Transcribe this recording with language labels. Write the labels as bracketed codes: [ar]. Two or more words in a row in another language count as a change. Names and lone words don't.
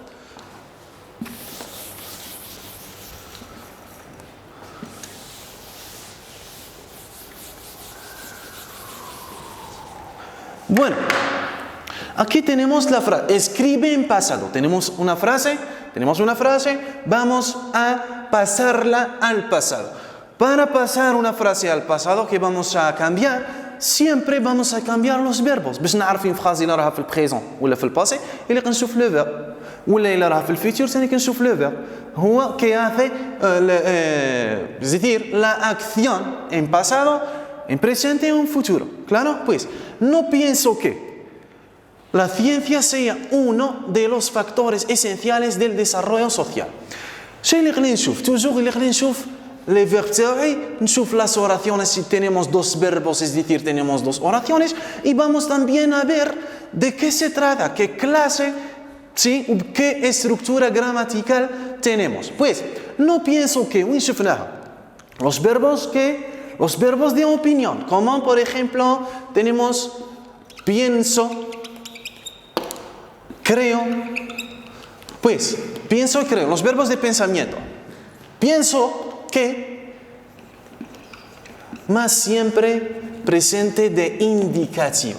[es] Bueno, aquí tenemos la frase, escribe en pasado. Tenemos una frase, vamos a pasarla al pasado. Para pasar una frase al pasado, ¿qué vamos a cambiar? Siempre vamos a cambiar los verbos. [ar] باش نعرف [fr] une phrase [ar] إلا راها في البريزون ولا في الباسي إلا كنشوف [fr] le verbe [ar] ولا إلا راها في الفيتور ثاني كنشوف [fr] le verbe. [es] هو que hace es decir, la acción en pasado, en presente y en futuro. ¿Claro? Pues no pienso que la ciencia sea uno de los factores esenciales del desarrollo social. [ar] شيء اللي خلينا نشوف toujours اللي خلينا نشوف [fr] les verbes [ar] تاعي نشوف [es] las oraciones si tenemos dos verbos, es decir, tenemos dos oraciones y vamos también a ver de qué se trata, qué clase, ¿sí? qué estructura gramatical tenemos. Pues no pienso que [ar] وين شفناها [es] los verbos de opinión, como por ejemplo tenemos pienso, creo. Pues pienso y creo, los verbos de pensamiento. Pienso que, más siempre presente de indicativo.